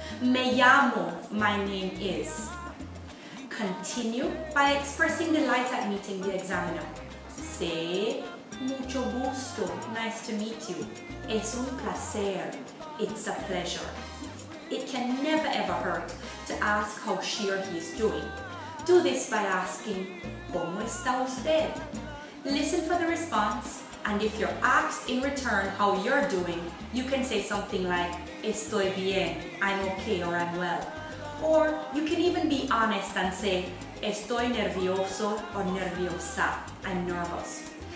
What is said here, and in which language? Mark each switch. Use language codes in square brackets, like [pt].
[es] Me llamo, [en] my name is. Continue by expressing delight at meeting the examiner. Say, [es] mucho gusto, [en] nice to meet you. [es] Es un placer, [en] it's a pleasure. It can never ever hurt to ask how she or he is doing. Do this by asking, [es] ¿Cómo está usted? [en] Listen for the response, and if you're asked in return how you're doing, you can say something like, [es] estoy bien, [en] I'm okay, or I'm well. Or you can even be honest and say, [es] estoy nervioso [en] or [es] nerviosa, [en] I'm nervous.